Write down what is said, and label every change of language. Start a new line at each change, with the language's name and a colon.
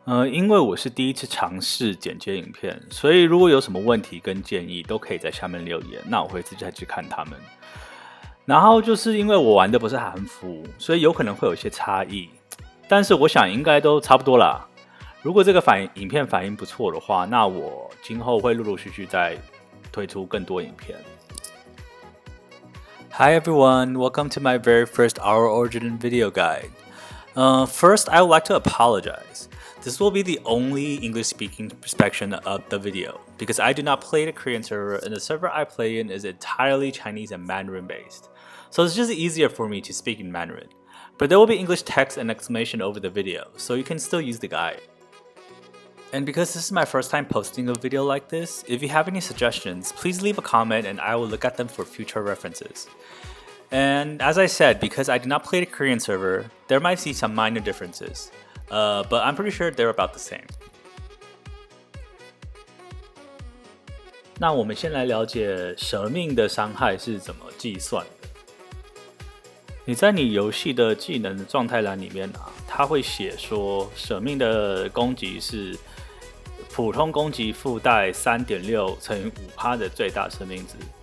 Chinese: 因为我是第一次尝试剪接影片，所以如果有什么问题跟建议，都可以在下面留言，那我会自己再去看他们。然后就是因为我玩的不是韩服，所以有可能会有一些差异，但是我想应该都差不多啦。如果这个影片反应不错的话，那我今后会陆陆续续再推出更多影片。
English: Hi everyone, welcome to my very first Our Origin video guide. First, I would like to apologize. This will be the only English speaking section of the video because I do not play the Korean server and the server I play in is entirely Chinese and Mandarin based. So it's just easier for me to speak in Mandarin. But there will be English text and exclamation over the video, so you can still use the guide. And because this is my first time posting a video like this, if you have any suggestions, please leave a comment and I will look at them for future references. And as I said, because I did not play the Korean server, there might be some minor differences, but I'm pretty sure they're about the same.
Chinese: 那我们先来了解舍命的伤害是怎么计算的。你在你游戏的技能的状态栏里面它会写说舍命的攻击是普通攻击附带 3.6 乘以 5% 的最大生命值。